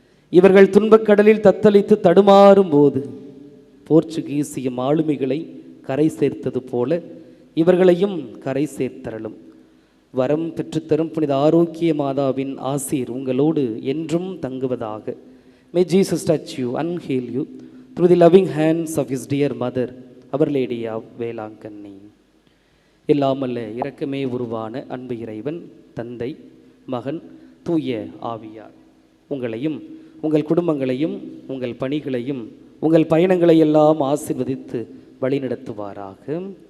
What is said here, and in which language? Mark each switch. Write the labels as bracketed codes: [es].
[ta] இவர்கள் துன்பக்கடலில் தத்தளித்து தடுமாறும் போது போர்ச்சுகீசிய ஆளுமைகளை கரை சேர்த்தது போல இவர்களையும் கரை சேர்த்தரலும். வரம் பெற்றுத்தரும் புனித ஆரோக்கிய மாதாவின் ஆசீர் உங்களோடு என்றும் தங்குவதாக. [en] May Jesus touch you and heal you through the loving hands of his dear mother, Our Lady of Velankanni. [ta] எல்லாமல்ல இரக்கமே உருவான அன்பு இறைவன், தந்தை, மகன், தூய ஆவியார் உங்களையும் உங்கள் குடும்பங்களையும் உங்கள் பணிகளையும் உங்கள் பயணங்களை எல்லாம் ஆசீர்வதித்து வழிநடத்துவாராக.